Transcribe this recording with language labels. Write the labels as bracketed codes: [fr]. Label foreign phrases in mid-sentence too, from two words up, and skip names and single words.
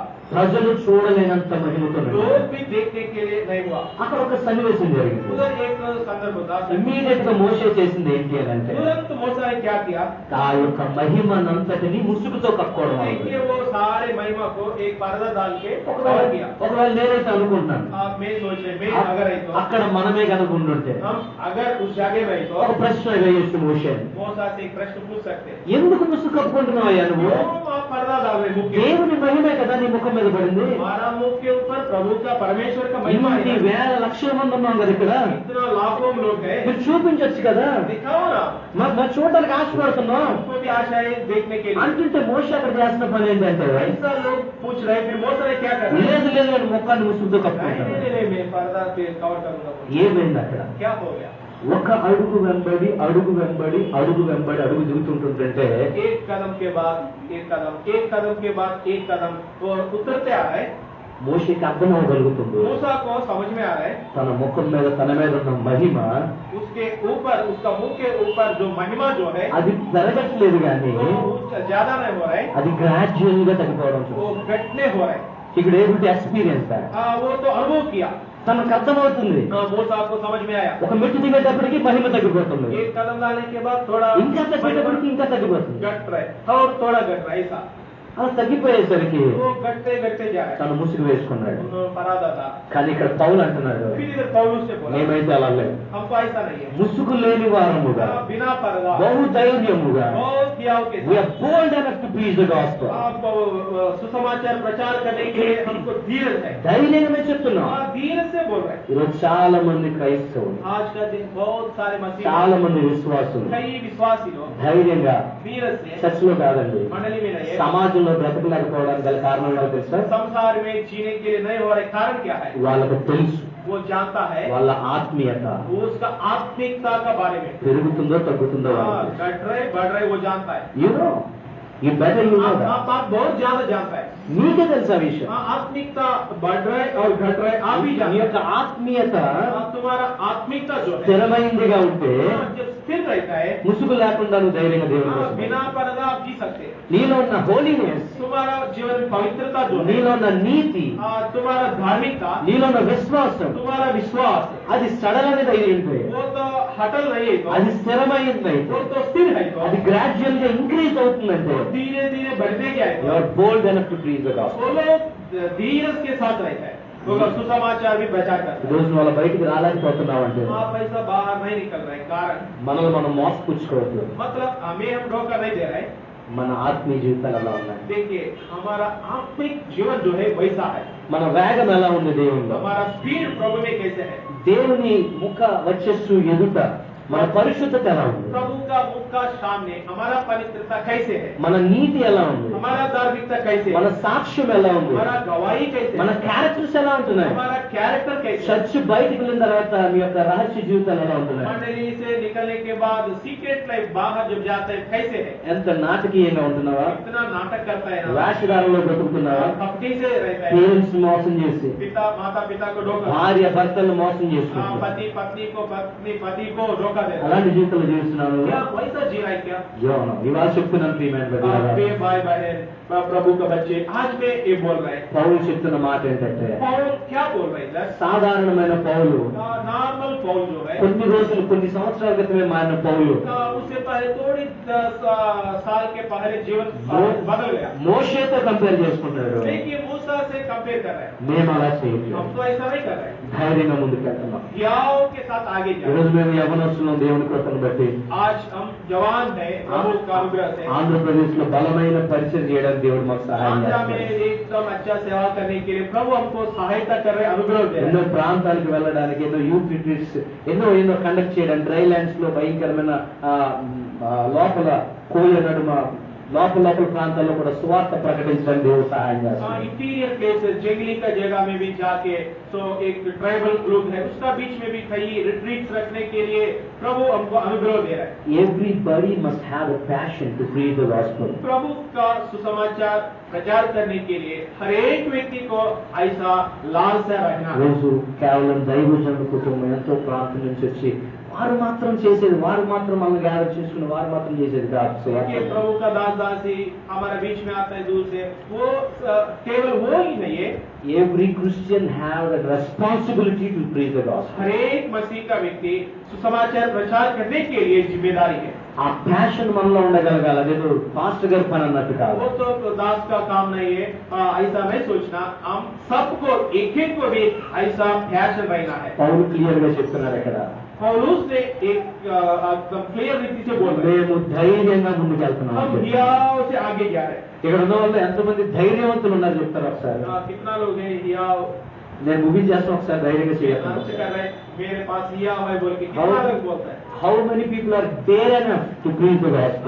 [te] ప్రజలు చూడలేనంత మహిమతో [hi] लोग भी देखने के लिए नहीं हुआ. [te] అక్కడ ఒక సన్నివేశం జరిగింది. [hi] उधर एक संदर्भ था. [te] ఇమ్మీడియట్ గా మోషే చేసింది ఏంటి అని అంటే [hi] तुरंत मूसा ने क्या किया? [te] ఆ యొక్క మహిమనంతటిని ముసుగుతో కప్పుకోవడం అవుతుంది. [hi] देखिए वो सारे महिमा को एक पर्दा डाल के कवर किया. [te] ఒకవేళ నేనైతే అనుకుంటున్నాను [hi] आप मैं सोच रहे मैं अगर है तो [te] అక్కడ మనమే కనుక ఉండుంటే [hi] हम अगर उस जगह में तो [te] ఒక ప్రశ్న వేయొచ్చు మోషే, [hi] मूसा से एक प्रश्न पूछ सकते हैं. [te] ఎందుకు ముసుగు కప్పుకుంటున్నావయ్యా నువ్వు? [hi] क्यों आप पर्दा डाल रहे मुख के? [te] దేవుని మహిమే కదా నీ ముఖం మీద పడింది. [hi] हमारा मुख के ऊपर प्रभु का परमेश्वर का महिमा [te] ఇన్ని [hi] है. [te] వేల లక్షల మంది ఉన్నాం కదా ఇక్కడ, [hi] इतना लाखों लोग हैं. [te] మీరు చూపించొచ్చు కదా, [hi] दिखाओ ना. [te] మరి చూడడానికి ఆశపడుతున్నాం [hi] हमको भी आशा है देखने के लिए. [te] అంటుంటే మోషే అక్కడ చేసిన పని ఏంటంటే [hi] ऐसा लोग पूछ रहे हैं फिर मूसा ने क्या कर [te] లేదు లేదు నేను ముఖాన్ని ముసుగుతో కప్పుకుంటాను. [hi] नहीं मैं पर्दा से कवर करूंगा. [te] ఏమైంది అక్కడ? [hi] क्या हो गया? [te] ఒక అడుగు వెంబడి అడుగు వెంబడి అడుగు వెంబడి అడుగు దిగుతుంటుంటే [hi] एक कदम के बाद एक कदम, एक कदम के बाद एक कदम वो उतरते आ रहे. [te] మోషేకి అర్థం అవ్వగలుగుతుంది [hi] मूसा को समझ में आ रहा है [te] తన ముఖం మీద తన మీద ఉన్న మహిమ [hi] उसके ऊपर उसका मुंह के ऊपर जो महिमा जो है [te] అది పెరగట్లేదు కానీ [hi] वो ज्यादा नहीं हो रहा है. [te] అది గ్రాడ్యువల్ గా తగ్గిపోవడం. [hi] वो घटने हो रहा है. [te] ఇక్కడ ఏమిటి ఎక్స్పీరియన్స్ [hi] वो तो अनुभव किया. [te] తనకు అర్థమవుతుంది. [hi] मूसा को समझ में आया. [te] ఒక మెట్టు దిగేటప్పటికి మహిమ తగ్గిపోతుంది, [hi] एक कदम डालने के बाद थोड़ा [te] ఇంకా తగ్గేటప్పటికి ఇంకా తగ్గిపోతుంది. [hi] घट रहा है और थोड़ा घट रहा है. ऐसा [te] అలా తగ్గిపోయేసరికి [hi] वो घटते घटते जा रहा है. [te] తను ముసుగు వేసుకున్నాడు. [hi] परादा था. [te] కానీ ఇక్కడ పౌలు అంటున్నాడు [hi] फिर इधर पौलुस से बोला [te] మేమైతే అలా లేదు, [hi] हमको ऐसा नहीं है. [te] ముసుగు లేని వారముగా [hi] बिना पर्दा [te] బహు ధైర్యముగా [hi] बहुत त्याग के [en] we [hi] साथ [en] are bold enough to preach the gospel. [hi] आपको सुसमाचार प्रचार करने के लिए हमको धीरज है. [te] ధైర్యంగా చెప్తున్నాం. [hi] धीरज से बोल रहे हैं. [te] ఈరోజు చాలా మంది క్రైస్తవులు, [hi] आज का दिन बहुत सारे मसीह [te] చాలా మంది విశ్వాసులు [hi] कई विश्वासी लोग [te] ధైర్యంగా [hi] धीरज से [te] చర్చలో కాదండి [hi] मंडली में नहीं है. [te] సమాజంలో బ్రతకలేకపోవడానికి గల కారణం ఏంటో తెలుసా? [hi] संसार में जीने के लिए नहीं हो रहे. कारण क्या है? [te] వాళ్ళకు తెలుసు [hi] वो जानता है [te] వాళ్ళ ఆత్మీయత [hi] वो उसका आत्मिकता का बारे में [te] పెరుగుతుందో తగ్గుతుందో వాళ్ళకి తెలుసు. [hi] घट रहे बढ़ रहे वो जानता है. [en] You know, you better you know that. [hi] आप बहुत ज्यादा जानता है. [te] మీకే తెలుసా విషయం? [hi] आत्मिकता बढ़ रहे और घट रहे आप ही [te] మీ [hi] जानते [te] యొక్క ఆత్మీయత [hi] हैं. तुम्हारा आत्मिकता जो है [te] స్థిరమైందిగా ఉంటే [hi] जब स्थिर रहता है [te] ముసుగు లేకుండా నువ్వు ధైర్యంగా దేవుని కోసం [hi] बिना पर्दा आप जी सकते हैं. [te] నీలో ఉన్న హోలీనెస్, [hi] तुम्हारा जीवन में पवित्रता जो है [te] నీలో ఉన్న నీతి, [hi] तुम्हारा धार्मिकता [te] నీలో ఉన్న విశ్వాసం, [hi] तुम्हारा विश्वास [te] అది సడలనేది అయ్యింది, [hi] वो तो हटल नहीं है तो [te] అది స్థిరమైంది, [hi] वो तो स्थिर है तो [te] అది గ్రాడ్యువల్ గా ఇంక్రీజ్ అవుతుందంటే [hi] धीरे धीरे बढ़ने क्या [en] యు [hi] है [en] are bold enough to preach the gospel. [hi] वो लोग धीरज के साथ रहता है. वो लोग सुसमाचार भी प्रचार करता है. [te] రోజు నువ్వు అలా బయటికి రాలేకపోతున్నావు అంటే [hi] आप ऐसा बाहर नहीं निकल रहे. कारण [te] మనల్ని మనం మోసపుచ్చుకోవద్దు. [hi] मतलब हमें हम धोखा नहीं दे रहे. [te] మన ఆత్మీయ జీవితాలు ఎలా ఉన్నాయి, [hi] देखिए हमारा आत्मिक जीवन जो है वैसा है. [te] మన వేగం ఎలా ఉంది దేవునిలో, [hi] हमारा स्पीड प्रभु में कैसे है. [te] దేవుని ముఖ వచ్చస్సు ఎదుట మన పరిశుద్ధత ఎలా ఉంది, [hi] प्रभु का मुख का सामने हमारा पवित्रता कैसे है. [te] మన నీతి ఎలా ఉంది, [hi] हमारा धार्मिकता कैसे [te] మన [hi] है. [te] సాక్ష్యం ఎలా ఉంది, [hi] हमारा गवाही कैसे [te] మన [hi] है. [te] క్యారెక్టర్స్ ఎలా ఉంటున్నాయి, [hi] हमारा कैरेक्टर कैसे है. [te] చర్చ్ బయటికి వెళ్ళిన తర్వాత మీ యొక్క రహస్య జీవితాలు ఎలా ఉంటున్నాయి, [hi] मंडली से निकलने के बाद [en] secret life [hi] बाहर जब जाते हैं कैसे है. [te] ఎంత నాటకీయంగా ఉంటున్నావా, [hi] इतना नाटक करता है ना. [te] వేషధారంలో బ్రతుకుతున్నావా, [hi] भक्ति से रहता है. [te] పేరెంట్స్ మోసం చేసి, [hi] पिता माता पिता को धोखा. [te] భార్య భర్తలను మోసం చేసుకుంటున్నారు, [hi] पति पत्नी को पत्नी पति को धोखा देता है. [te] అలాంటి జీవితంలో జీవిస్తున్నాను. [hi] क्या वैसा जी रहा है क्या. [te] ఇవాళ చెప్తున్నాను ప్రియమైన బిడ్డలారా, [hi] आपके भाई बहन प्रभु का बच्चे आज में ये बोल रहे हैं। [te] పౌలు చెప్తున్న మాట ఏంటంటే [hi] पौल क्या बोल रहे हैं इधर? [te] సాధారణమైన పౌలు [hi] नॉर्मल पौल जो है, [te] కొన్ని రోజులు కొన్ని సంవత్సరాల క్రితమే మారిన పౌలు [hi] उससे पहले थोड़ी 10 साल के पहले जीवन बदल गया। [te] మోషేతో కంపేర్ చేసుకుంటాడు. [hi] देखिए मूसा से कंपेयर कर रहे हैं, [te] మేము అలా చేయట్లేదు. [hi] हम तो ऐसा नहीं कर रहे हैं, [te] ధైర్యంగా ముందుకెళ్తున్నాం. [hi] हियाव के साथ आगे जा रहे [te] ఈరోజు మేము యవనస్తులం దేవుని కృపను బట్టి [hi] हैं। आज हम जवान हैं प्रभु का अनुग्रह से। [te] ఆంధ్రప్రదేశ్ లో బలమైన పరిచయం చేయడానికి దేవుడు మాకు సహాయం [hi] आंध्रा [te] చేస్తాడు. [hi] में एकदम अच्छा सेवा करने के लिए प्रभु हमको सहायता कर रहे हैं, अनुग्रह दे रहे [te] ఎన్నో [hi] हैं। [te] ప్రాంతాలకు వెళ్ళడానికి, ఎన్నో [en] youth retreats [te] ఎన్నో కండక్ట్ చేయడానికి, [en] dry lands [te] లో భయంకరమైన లోపల కోయ నడుమ లోపల ప్రాంతాల్లో కూడా సువార్త ప్రకటించడానికి దేవుడు సహాయం చేస్తాడు. [en] interior places, [hi] जंगली का जगह में भी जाके, तो एक [en] tribal group [hi] है उसका बीच में भी कई रिट्रीट्स रखने के लिए प्रभु हमको अनुग्रह दे रहा है। [en] Everybody must have a passion to preach the gospel. [hi] प्रभु का सुसमाचार प्रचार करने के लिए हर एक व्यक्ति को ऐसा लालसा रखना है। [te] రోజు కేవలం దైవజనుల కుటుంబం ఎంతో ప్రాంతం నుంచి వచ్చి వారు మాత్రం చేసేది, వారు మాత్రం మనం గ్యాదర్ చేసుకుని వారు మాత్రం చేసేది కాదు. [hi] देखिए प्रभु का दास दासी हमारे बीच में आता है दूर से, वो केवल वो ही नहीं है, [en] Every Christian have a responsibility to preach the gospel. [hi] हर एक मसीह का व्यक्ति सुसमाचार प्रचार करने के लिए जिम्मेदारी है। [te] ఆ ప్యాషన్ మనలో ఉండగలగాలి. అదేదో పాస్టర్ గారి పని అన్నట్టు కాదు. [hi] वो तो दास का काम नहीं है, ऐसा नहीं सोचना। हम सबको एक एक को भी ऐसा पैशन रहना है। [te] పౌలు క్లియర్ గా చెప్తున్నారు ఇక్కడ, [hi] पौलुस ने एक एकदम क्लियर रीति से बोल रहे हैं, [te] మేము ధైర్యంగా ముందుకెళ్తున్నాం. [hi] हम हियाव से आगे जा रहे हैं। [te] ఇక్కడ ఉన్న వాళ్ళు ఎంతమంది ధైర్యవంతులు ఉన్నారు చెప్తారు ఒకసారి. [hi] कितना लोग हैं हियाव [te] నేను ముగించేస్తాను, ఒకసారి ధైర్యంగా [hi] आराम से [te] చేయాలి. [hi] कर रहे हैं, मेरे पास हियाव है बोल के कितना लोग बोलता है। [en] How many people are there enough to preach the gospel?